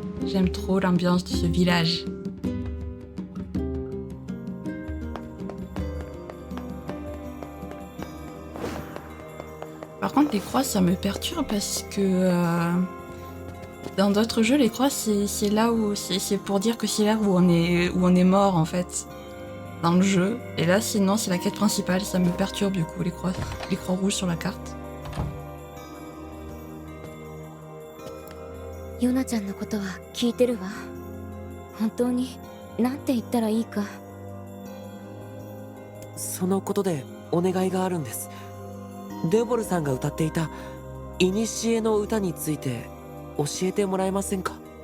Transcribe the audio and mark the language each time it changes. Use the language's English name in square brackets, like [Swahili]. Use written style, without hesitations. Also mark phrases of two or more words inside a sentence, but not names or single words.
[French] J'aime trop l'ambiance de ce village. Par contre, les croix, ça me perturbe parce que dans d'autres jeux, les croix, c'est là où c'est pour dire que c'est là où on est mort en fait dans le jeu. Et là, sinon, c'est la quête principale. Ça me perturbe du coup les croix rouges sur la carte. [Japanese] ヨナちゃんのことは聞いてるわ。本当になんて言ったらいいか。そのことでお願いがあるんです。デボルさんが歌っていた古の歌について教えてもらえませんか？